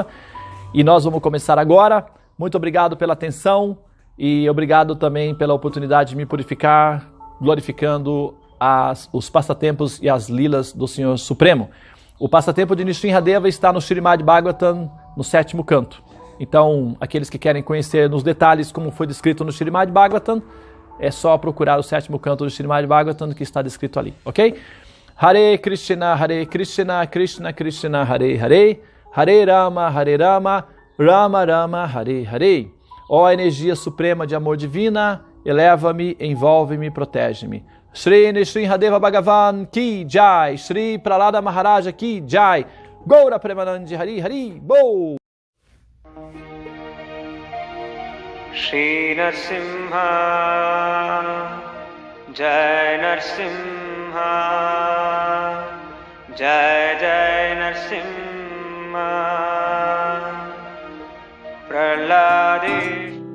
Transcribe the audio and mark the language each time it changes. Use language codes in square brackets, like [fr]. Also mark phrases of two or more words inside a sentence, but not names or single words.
[pt] E nós vamos começar agora. Muito obrigado pela atenção e obrigado também pela oportunidade de me purificar, glorificando os passatempos e as lilas do Senhor Supremo. O passatempo de Nrsimhadeva está no Srimad Bhagavatam, no 7º canto. Então, aqueles que querem conhecer nos detalhes como foi descrito no Srimad Bhagavatam, é só procurar o 7º canto do Srimad Bhagavatam que está descrito ali, ok? [sa] हरे कृष्ण, कृष्ण कृष्ण, हरे हरे, हरे राम, राम राम, हरे हरे. [pt] Ó energia suprema de amor divina, eleva-me, envolve-me, protege-me. [hi] श्री नृसिंहदेव भगवान की जय, श्री प्रह्लाद महाराज की जय, गौर प्रेमानन्दि हरि हरि बो. श्री नरसिंह, जय नरसिंह, जय जय नरसिंह, प्रह्लादे